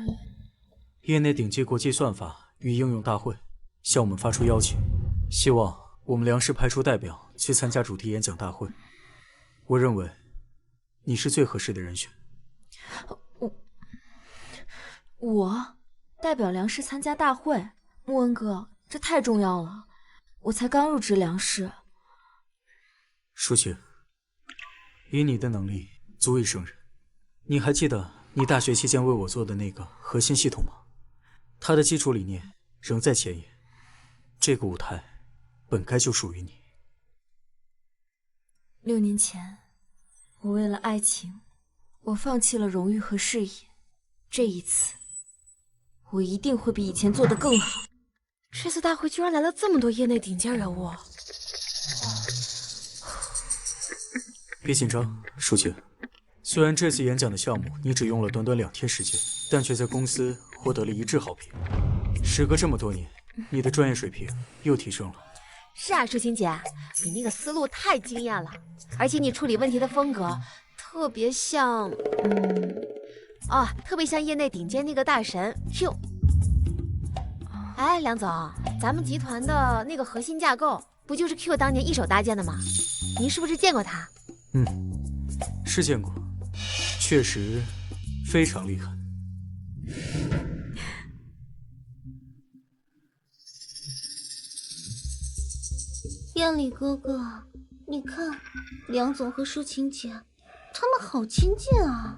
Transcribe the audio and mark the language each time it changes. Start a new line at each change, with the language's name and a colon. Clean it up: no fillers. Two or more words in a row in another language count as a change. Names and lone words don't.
Chinese: 業內頂級國際算法與應用大會向我們發出邀請，希望我們梁氏派出代表去參加主題演講大會。我認為你是最合適的人選。我代表梁氏參加大會？穆恩哥，這太重要了。我才刚入职梁氏。舒淇，以你的能力足以胜任。你还记得你大学期间为我做的那个核心系统吗？它的基础理念仍在前沿，这个舞台本该就属于你。 6年前，我为了爱情，我放棄了荣譽和事業。這一次，我一定會比以前做得更好。這次大會居然來了這麼多業內頂尖人物。別緊張，舒淇。雖然這次演講的項目你只用了短短2天時間，但卻在公司獲得了一致好評。時隔這麼多年，你的專業水平又提升了。是啊，舒晴姐，你那個思路太驚豔了，而且你處理問題的風格特別像，特別像業內頂尖那個大神 Q。哎，梁總，咱們集團的那個核心架構不就是 Q 當年一手搭建的嗎？您是不是見過他？是見過，確實非常厲害。燕里哥哥，你看，梁總和舒晴姐，他們好親近啊。